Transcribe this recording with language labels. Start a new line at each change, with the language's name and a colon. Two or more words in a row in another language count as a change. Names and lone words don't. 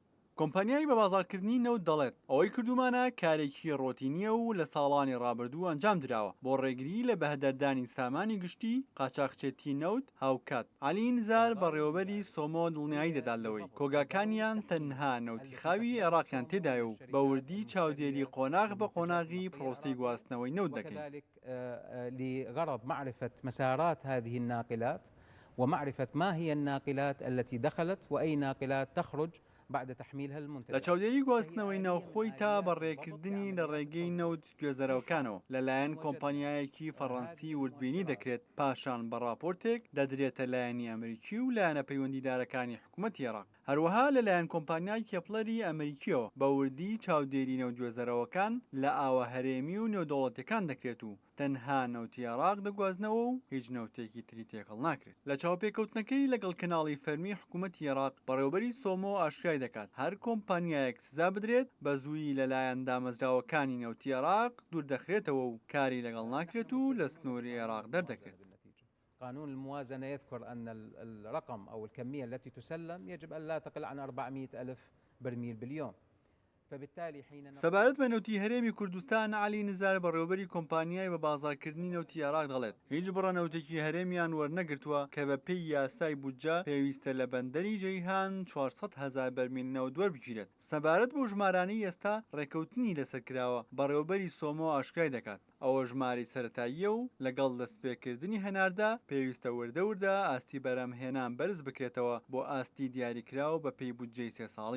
Central Kurdish: کۆمپانیایی بە بازارکردنی نەوت دەڵێت ئەوەی کردومانە کارێکی ڕۆتینیە و لە ساڵانی ڕابردوو ئەنجام دراوە بۆ ڕێگری لە بەهدەردانی سامانی گشتی قاچاقچێتی نەوت هاوکات. عەلی نزار بەڕێوەبەری سۆمۆ دڵنیایی دەدالەوەی کۆگاکانیان تەنها نەوتی خاوی عێراقیان تێدایە و بە وردی چاودێری قۆناغ بە قۆناغی پرۆسەی گواستنەوەی نەوت دەکەین.
Arabic: لغرض معرفة مسارات هذه الناقلات ومعرفة ما هي الناقلات التي دخلت وأي ناقلات تخرج بعد تحميلها المنتج.
Central Kurdish: لە چاودێری گواستنەوەی ناوخۆی تا بەڕێکردنی لە ڕێگەی نەوت گوێزەرەوەکانەوە لەلایەن کۆمپانیایەکی فەڕەنسی وردبینی دەکرێت پاشان بە راپۆرتێک دەدرێتە لایەنی ئەمریکی و لایەنە پەیوەندیدارەکانی حکوومەتی عێراق. هەروەها لەلایەن کۆمپانیای کێپڵەری ئەمریکیەوە بە وردی چاودێری نەوت گوێزەرەوەکان لە ئاوە هەرێمی و نێودەوڵەتیەکان دەکرێت و تەنها نەوتی عێراق دەگوازنەوە و هیچ نەوتێکی تری تێکەڵ ناکرێت. لە چاوپێکەوتنەکەی لەگەڵ کەناڵی فەرمی حکوومەتی عێراق بەڕێوەبەری سۆمۆ ئاشکرای دەکات هەر کۆمپانیایەک سزا بدرێت بە زووی لەلایەن دامەزراوەکانی نەوتی عێراق دوور دەخرێتەوە و کاری لەگەڵ ناکرێت و لە سنووری عێراق دەردەکرێت.
Arabic: قانون الموازنة يذكر أن الرقم أو الكمية التي تسلم يجب أن لا تقل عن 400,000 برميل باليوم.
Central Kurdish: سەبارەت بە نەوتی هەرێمی کوردستان عەلی نزار بەڕێوەبەری کۆمپانیای بە بازارکردنی نەوتی عێراق دەڵێت هیچ بڕە نەوتێکی هەرێمیان وەرنەگرتووە کە بە پێی یاسای بودجە پێویستە لە بەندەری جەیهان 400,000 بەرمیل نەوت وەربگیرێت. سەبارەت بۆ ژمارانەی ئێستا ڕێکەوتنی لەسەر کراوە بەڕێوەبەری سۆمۆ ئاشکرای دەکات ئەوە ژماری سەرەتاییە و لەگەڵ دەستپێکردنی هەناردا پێویستە وردە ئاستی بەرهەمهێنان بەرز بکرێتەوە بۆ ئاستی دیاریکراوە بە پێی بودجەی 3 ساڵی.